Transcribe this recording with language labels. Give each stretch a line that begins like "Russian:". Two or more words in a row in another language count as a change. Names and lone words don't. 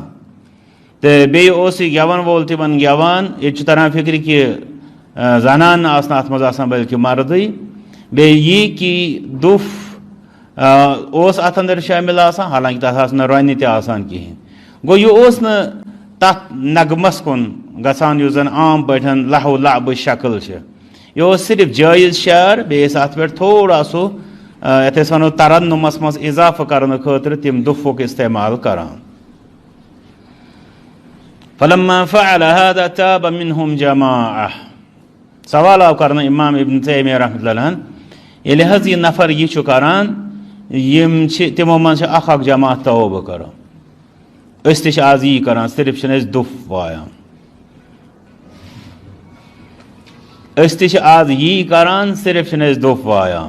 Kashmiri: تہٕ بیٚیہِ اوس یہِ گٮ۪ون وول تِمن گٮ۪وان ییٚتہِ چھُ تران فِکرِ کہ زنانہٕ آسہٕ نہٕ اتھ منٛز آسان بٔلکہِ مردٕے بیٚیہِ یی کہ دُف اوس اتھ انٛدر شٲمِل آسان حالانکہِ تتھ آسہٕ نہٕ رۄنہِ تہِ آسان کِہینۍ گو یہ تک نغمس کن گژھان یُس زن عام پٲٹھۍ لہو لعبٕچ شکل چھِ یہ صرف جائز شعر بیٚیہِ ٲسۍ اتھ پٮ۪ٹھ تھوڑا سُہ یتھ أسۍ ونو ترنمس منٛز اضافہٕ کرنہٕ خٲطرٕ تِم دُفُک استعمال کران.
Arabic: فلما فعل هذا تاب منهم جماعة.
Kashmiri: سوال آو کرنا امام ابن تیمیہ
Arabic: رحمۃ اللہ علیہ
Kashmiri: ییٚلہِ حظ یہِ نفر یہِ چھُ کران یِم چھِ تِمو منٛز چھِ اکھ جماعت توبہ کران. أسۍ تہِ چھِ آز یی کران صرف چھِنہٕ أسۍ دُف وایان. أسۍ تہِ چھِ آز یی کران صرف چھِنہٕ أسۍ دُف وایان.